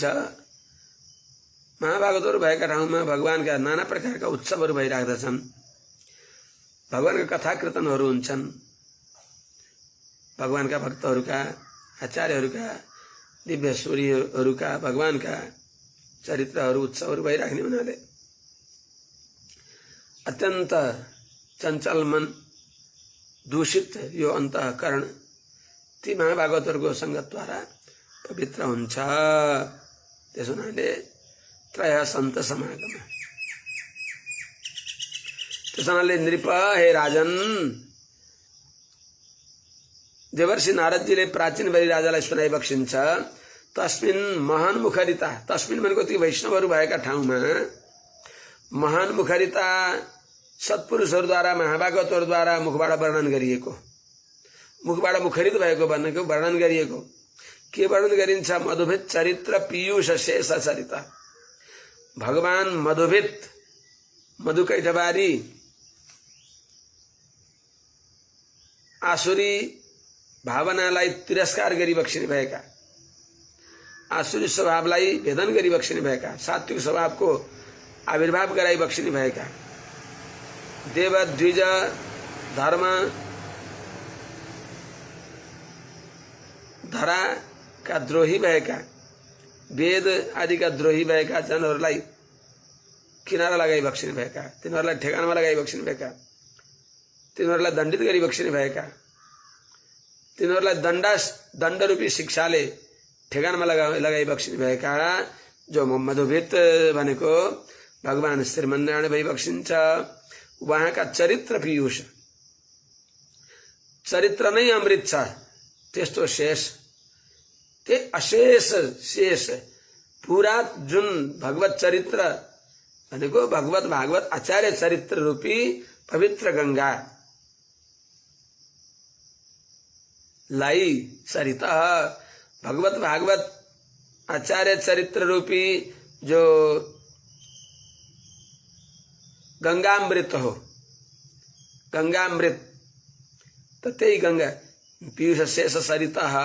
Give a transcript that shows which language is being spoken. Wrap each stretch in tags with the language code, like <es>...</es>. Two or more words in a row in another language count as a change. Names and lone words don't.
<ne>महाभागवतहरू भएका ठाउँमा भगवानका नाना प्रकारका उत्सवहरू भइराख्दछन्, भगवानका कथा कीर्तनहरू हुन्छन्, भगवानका भक्तहरूका, आचार्यहरूका, दिव्य सूर्यहरूका, भगवानका चरित्रहरू, उत्सवहरू भइराख्ने हुनाले अत्यन्त चञ्चल मन, दूषित यो अन्तःकरण ती महाभागवतहरूको संगतद्वारा पवित्र हुन्छ। त्यसो हुनाले</ne> <sa>त्रय सन्त समागम।</sa> <ne>त्यसो हुनाले नृप, हे राजन, देवर्षि नारदजीले प्राचीन बलि राजालाई सुनाइ बक्सिन्छ।</ne> <sa>तस्मिन् महान मुखरिता,</sa> <ne>तस्मिन् भनेको ती वैष्णवहरू भएका ठाउँमा</ne> <sa>महान मुखरिता</sa> <ne>सत्पुरुषहरूद्वारा, महाभागवतहरूद्वारा मुखबाट वर्णन गरिएको, मुखबाट मुखरित भएको भनेको वर्णन गरिएको के वर्णन गरिन्छ?</ne> <sa>मधुभित चरित्र पीयूष शेष चरित्र।</sa> <ne>भगवान मधुभित, मधुकैठबारी आसुरी भावनालाई तिरस्कार गरी बक्सिने भएका, आसुरी स्वभावलाई भेदन गरी बक्सिने भएका, सात्विक स्वभावको आविर्भाव गराई बक्सिने भएका,</ne> <sa>देव द्विज धर्म</sa> <ne>धराका द्रोही भएका, वेद आदिका द्रोही भएका जनहरूलाई किनारा लगाई बक्सिने भएका, तिनीहरूलाई ठेगानमा लगाई बक्सिने भएका, तिनीहरूलाई दण्डित गरी बक्सिने भएका, तिनीहरूलाई दण्डरूपी शिक्षाले ठेगानमा लगाई बक्सिने भएका जो मधुभित भनेको भगवान श्रीमन्नारायण भई बक्सिन्छ। उहाँका चरित्र पीयूष, चरित्र नै अमृत छ। त्यस्तो शेष, ते अशेष शेष पूरा जुन भगवत चरित्र भनेको भगवत भागवत आचार्य चरित्र रूपी पवित्र गंगा लाई सरिता भगवत भागवत आचार्य चरित्र रूपी जो गंगामृत हो, गंगामृत त त्यही गंगा</ne> <sa>पीयूष शेष सरिता</sa>